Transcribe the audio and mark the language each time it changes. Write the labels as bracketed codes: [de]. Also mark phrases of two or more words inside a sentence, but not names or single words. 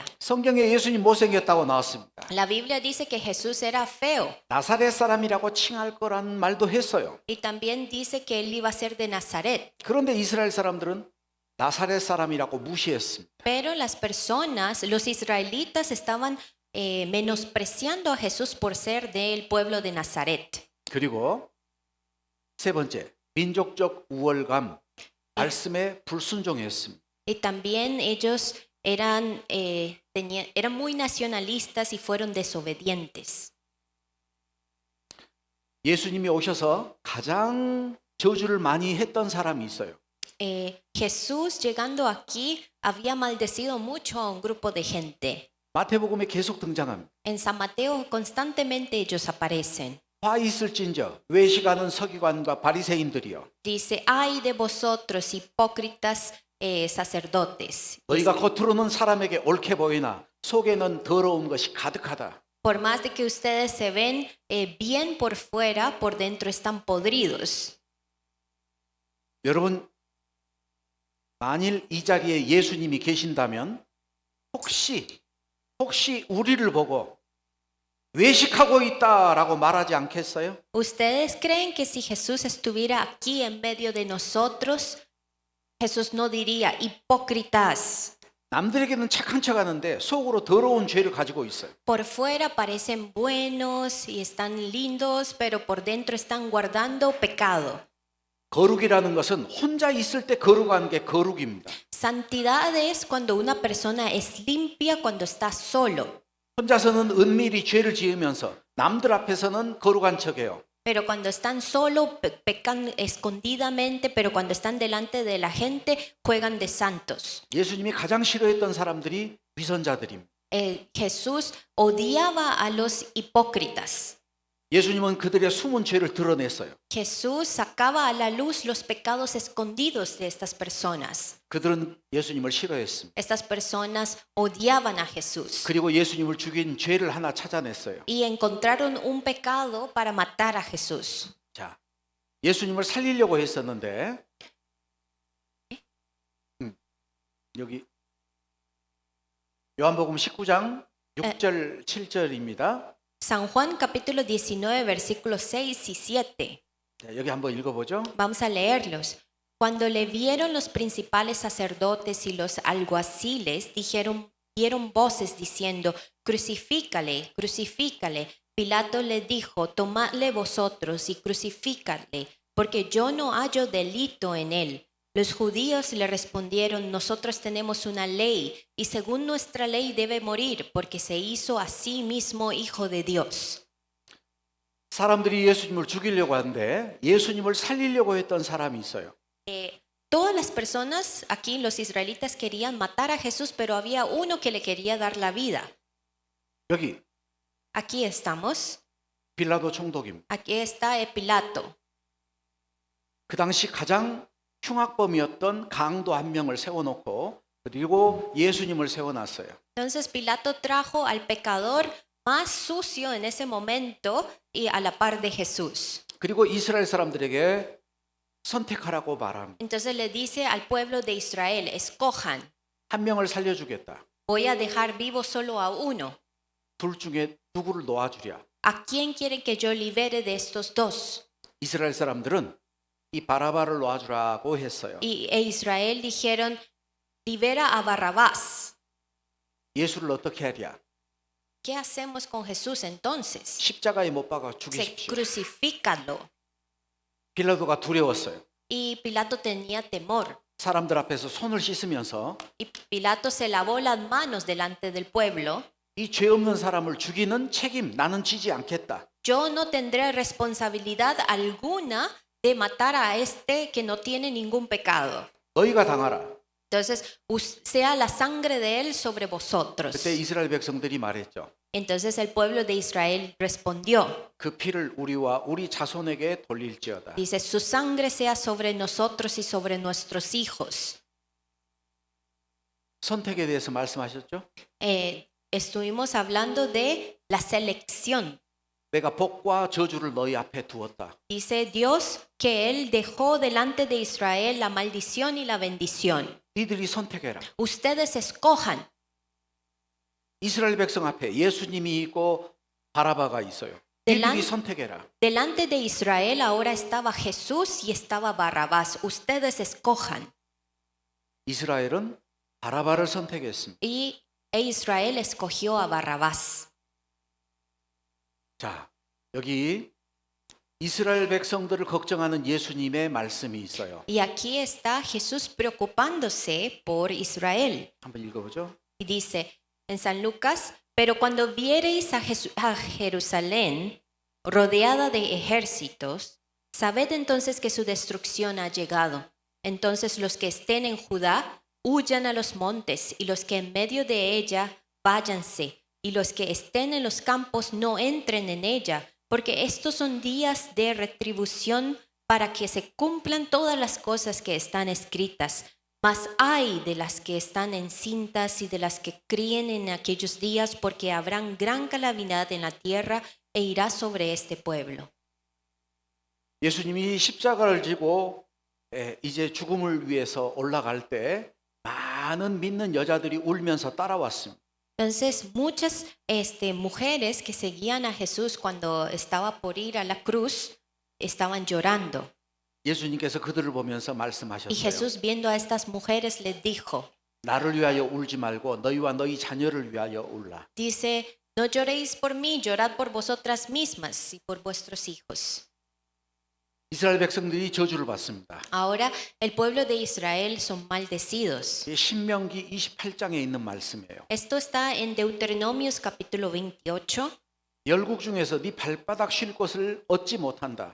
[ko] 성경에 예수님 못생겼다고 나왔습니다. [es] La Biblia dice que Jesús era feo [ko] 나사렛 사람이라고 칭할 거란 말도 했어요. [es] y también dice que él iba a ser de Nazaret. [ko] 그런데 이스라엘 사람들은 나사렛 사람이라고 무시했습니다. [es] Pero las personas, los israelitas estaban menospreciando a Jesús por ser del pueblo de Nazaret. [ko] 그리고 세 번째, 민족적 우월감, 말씀에 불순종했습니다. [es] Y también ellos eran muy nacionalistas y fueron desobedientes. [ko] 예수님이 오셔서 가장 저주를 많이 했던 사람이 있어요. [es] Jesús llegando aquí había maldecido mucho a un grupo de gente. [ko] 마태복음에 계속 등장합니다. [es] En San Mateo constantemente ellos aparecen. [ko] 화 있을진저 외식하는 서기관과 바리새인들이여 [es] Dice, ay de vosotros hipócritas sacerdotes. [ko] 너희가 겉으로는 사람에게 옳게 보이나 속에는 더러운 것이 가득하다. [es] Por más de que ustedes se ven bien por fuera, por dentro están podridos. [ko] 여러분 만일 이 자리에 예수님이 계신다면 혹시 우리를 보고 외식하고 있다라고 말하지 않겠어요? [es] ¿Ustedes creen que si Jesús estuviera aquí en medio de nosotros, Jesús no diría hipócritas? [ko] 남들에게는 착한 척하는데 속으로 더러운 죄를 가지고 있어요. [es] Por fuera parecen buenos y están lindos, pero por dentro están guardando pecado. [ko] 거룩이라는 것은 혼자 있을 때 거룩한 게 거룩입니다. [es] Santidad es cuando una persona es limpia cuando está solo. [ko] 혼자서는 은밀히 죄를 지으면서 남들 앞에서는 거룩한 척해요. [es] Pero cuando están solo, pecan escondidamente, pero cuando están delante de la gente, juegan de santos. [ko] 예수님이 가장 싫어했던 사람들이 위선자들입니다. [es] Jesús odiaba a los hipócritas. [ko] 예수님은 그들의 숨은 죄를 드러냈어요. [es] Jesús sacaba a la luz los pecados escondidos de estas personas. [ko] 그들은 예수님을 싫어했습니다. [es] Estas personas odiaban a Jesús [ko] 그리고 예수님을 죽인 죄를 하나 찾아냈어요. [es] y encontraron un pecado para matar a Jesús. [ko] 자, 예수님을 살리려고 했었는데 여기 요한복음 19장 6절 7절입니다. [es] San Juan capítulo 19 versículos 6 y 7. [ko] 자, 여기 한번 읽어보죠. [es] Vamos a leerlos. Cuando le vieron los principales sacerdotes y los alguaciles, dieron voces diciendo, crucifícale, crucifícale. Pilato le dijo, tomadle vosotros y crucifícale, porque yo no hallo delito en él. Los judíos le respondieron, nosotros tenemos una ley, y según nuestra ley debe morir, porque se hizo a sí mismo hijo de Dios. [ko] 사람들이 예수님을 죽이려고 하는데 예수님을 살리려고 했던 사람이 있어요. [es] Todas las personas aquí, los israelitas, querían matar a Jesús, pero había uno que le quería dar la vida. [ko] 여기 [es] Aquí estamos. [ko] 빌라도 총독입니다. [es] Aquí está Pilato. [ko] 그 당시 가장 흉악범이었던 강도 한 명을 세워놓고 그리고 예수님을 세워놨어요. [es] Entonces Pilato trajo al pecador más sucio en ese momento y a la par de Jesús. [ko] 그리고 이스라엘 사람들에게 선택하라고 말합니다. [es] Entonces le dice al pueblo de Israel, escojan, [ko] 한 명을 살려주겠다. [es] voy a dejar vivo solo a uno. [ko] 둘 누구를 놓아주랴. [es] ¿A quién quieren que yo libere de estos dos? [ko] 이스라엘 사람들은 이 바라바를 놓아주라고 했어요. [es] E Israel dijeron, libera a Barrabás. [ko] 예수를 어떻게 하랴? [es] ¿Qué hacemos con Jesús entonces? [ko] 십자가에 못 박아 [es] Se [ko] 죽이십시오. [es] crucifícalo. [ko] 빌라도가 두려웠어요. [es] Y Pilato tenía temor. [ko] 사람들 앞에서 손을 씻으면서 [es] Y Pilato se lavó las manos delante del pueblo. [ko] 이 죄 없는 사람을 죽이는 책임 나는 지지 않겠다. [es] Yo no tendré responsabilidad alguna de matar a este que no tiene ningún pecado. [ko] 너희가 당하라. [es] Entonces, sea la sangre de él sobre vosotros. [ko] 그때 이스라엘 백성들이 말했죠. [es] Entonces el pueblo de Israel respondió, [ko] 그 피를 우리와 우리 자손에게 돌릴지어다. [es] dice, su sangre sea sobre nosotros y sobre nuestros hijos. [ko] 선택에 대해서 말씀하셨죠? [es] Estuvimos hablando de la selección. [ko] 내가 복과 저주를 너희 앞에 두었다. [es] Dice Dios que Él dejó delante de Israel la maldición y la bendición. [ko] 니들이 선택해라. [es] Ustedes escojan. [ko] 이스라엘 백성 앞에 예수님이 있고 바라바가 있어요. 니들이 선택해라. [es] Delante de Israel ahora estaba Jesús y estaba Barrabás. Ustedes escojan. [ko] 이스라엘은 바라바를 선택했습니다. [es] Y Israel escogió a Barrabás. [ko] 자, 여기 이스라엘 백성들을 걱정하는 예수님의 말씀이 있어요. [es] Y aquí está Jesús preocupándose por Israel. [ko] 한번 읽어보죠. [es] Y dice en San Lucas, pero cuando viereis a Jerusalén rodeada de ejércitos, sabed entonces que su destrucción ha llegado. Entonces los que estén en Judá huyan a los montes, y los que en medio de ella váyanse, y los que estén en los campos no entren en ella, porque estos son días de retribución para que se cumplan todas las cosas que están escritas. Mas ay de las que están encintas y de las que críen en aquellos días, porque habrán gran calamidad en la tierra e irá sobre este pueblo. [ko] 예수님이 십자가를 지고 이제 죽음을 위해서 올라갈 때 많은 믿는 여자들이 울면서 따라왔습니다. [es] Entonces muchas mujeres que seguían a Jesús cuando estaba por ir a la cruz estaban llorando. [ko] 예수님께서 그들을 보면서 [es] Y [ko] 말씀하셨어요. [es] Jesús viendo a estas mujeres les dijo, [ko] 나를 위하여 울지 말고 너희와 너희 자녀를 위하여 울라. [es] dice, no lloréis por mí, llorad por vosotras mismas y por vuestros hijos. [ko] 이스라엘 백성들이 저주를 받습니다. [es] Ahora el pueblo de Israel son maldecidos. [ko] 이게 신명기 28장에 있는 말씀이에요. [es] Esto está en Deuteronomios capítulo 28. [ko] 열국 중에서 네 발바닥 쉴 곳을 얻지 못한다.